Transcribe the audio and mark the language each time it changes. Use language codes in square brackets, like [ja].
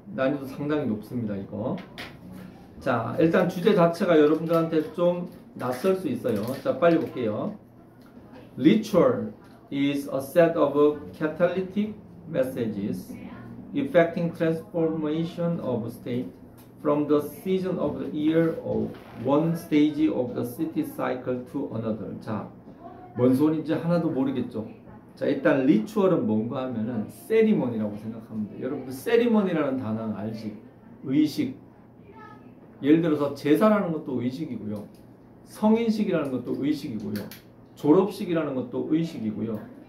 [ko] 난이도 상당히 높습니다, 이거. 자, 일단 주제 자체가 여러분들한테 좀 낯설 수 있어요. 자, 빨리 볼게요. [en] Ritual is a set of catalytic messages effecting transformation of state from the season of the year of one stage of the city cycle to another. [ko] 자, 뭔 소리인지 하나도 모르겠죠? 자, 일단 리추얼은 뭔가 하면은 세리머니라고 생각하면 돼요. 여러분들 세리머니라는 단어는 알지? 의식. 예를 들어서 제사라는 것도 의식이고요. 성인식이라는 것도 의식이고요. 졸업식이라는 것도 의식이고요.